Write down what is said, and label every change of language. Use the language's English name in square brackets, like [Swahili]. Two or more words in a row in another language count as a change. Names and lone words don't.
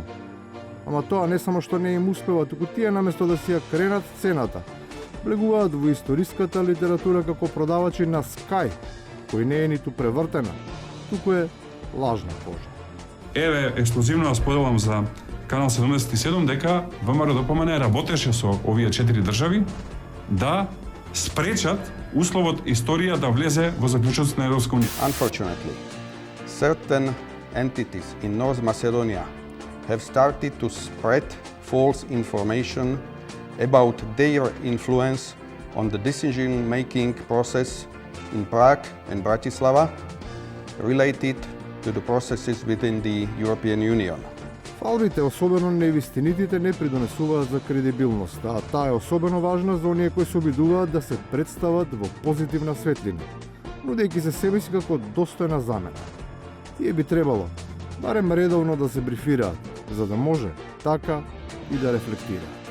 [Macedonian] Ама тоа не само што не им успева, туку тие наместо да си ја кренат цената, влегуваат во историската литература како продавачи на скај, кој не е ниту превртена, туку е лажна кожа. Еве, ексклузивно споделам за Канал 77 дека ВМРО ДПМН работеше со овие 4 држави да спречат условот историја да влезе во заклучоците на Европска унија. [English] Unfortunately, certain entities in North Macedonia have started to spread false information about their influence on the decision-making process in Prague and Bratislava related to the processes within the European Union. [Macedonian] Фалбите, особено невистинитите, не придонесуваат за кредибилност, а таа е особено важна за оние кои се обидуваат да се представат во позитивна светлина, нудејќи се себе си како достојна замена. Тие би требало барем редовно да се брифираат, за да може така и да рефлектираат.